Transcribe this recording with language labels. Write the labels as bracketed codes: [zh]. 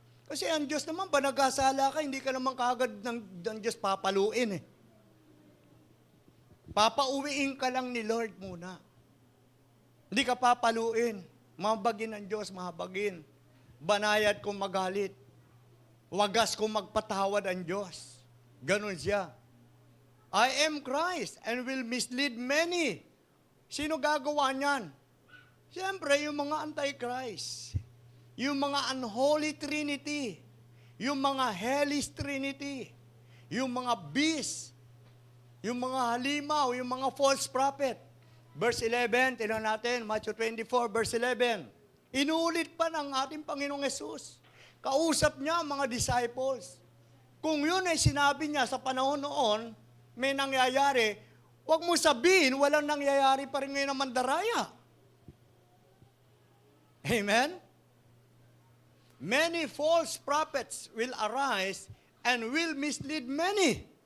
[tl] Kasi ang Diyos naman, ba nagkasala ka, hindi ka naman kaagad ng Diyos papaluin Papauwiin ka lang ni Lord muna. Hindi ka papaluin. Mahabagin ng Diyos, mahabagin. Banayad kung magalit. Wagas kung magpatawad ang Diyos. Ganon siya. [en] I am Christ and will mislead many. [tl] Sino gagawa niyan? Siyempre, yung mga antichrist. Yung mga unholy trinity. Yung mga hellish trinity. Yung mga beast. Yung mga halimaw, yung mga false prophet. Verse 11, tingnan natin, Matthew 24, verse 11. Inulit pa ng ating Panginoong Yesus. Kausap niya ang mga disciples. Kung yun ay sinabi niya sa panahon noon, may nangyayari, huwag mo sabihin, walang nangyayari pa rin ngayon ng mandaraya. Amen? [en] Many false prophets will arise and will mislead many.